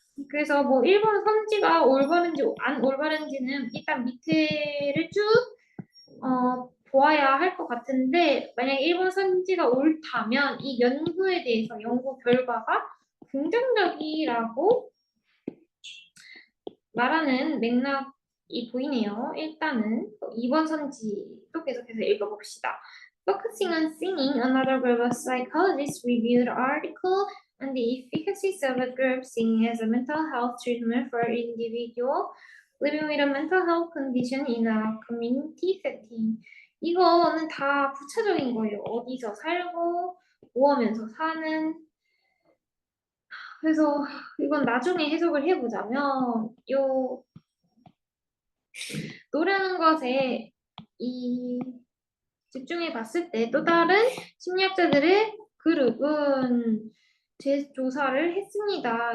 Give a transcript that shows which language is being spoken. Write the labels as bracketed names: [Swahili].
[Korean] 그래서 뭐 1번 선지가 올바른지 안 올바른지는 일단 밑에를 쭉 보아야 할 것 같은데 만약에 1번 선지가 옳다면 이 연구에 대해서 연구 결과가 긍정적이라고 말하는 맥락이 보이네요. 일단은 2번 선지 또 계속해서 읽어봅시다. [English] Focusing on singing, another group of psychologists reviewed an article on the efficacy of a group singing as a mental health treatment for individual living with a mental health condition in a community setting. [Korean] 이거는 다 부차적인 거예요. 어디서 살고, 뭐 하면서 사는. 그래서 이건 나중에 해석을 해보자면, 노래하는 것에 이 집중해 봤을 때 또 다른 심리학자들의 그룹은 재조사를 했습니다.